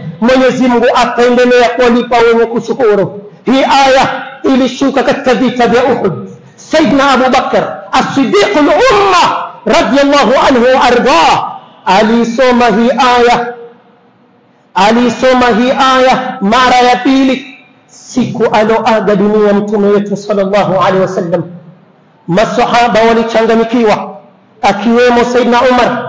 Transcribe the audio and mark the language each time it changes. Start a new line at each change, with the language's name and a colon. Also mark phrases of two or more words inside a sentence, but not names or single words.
Swahili: Mwenyezi Mungu ataendelea kuwalipa wenye kushukuru. Hii aya ilishuka katika vita vya Uhud. Sayyidina Abu Bakar as-Siddiq al-Umma
Arabic: رضي الله عنه وأرضاه
Swahili: alisoma hii aya mara ya pili siku aloaga dunia mtume wetu
Arabic: صلى الله عليه وسلم.
Swahili: Masahaba walichanganyikiwa, akiwemo Sayyidina Umar.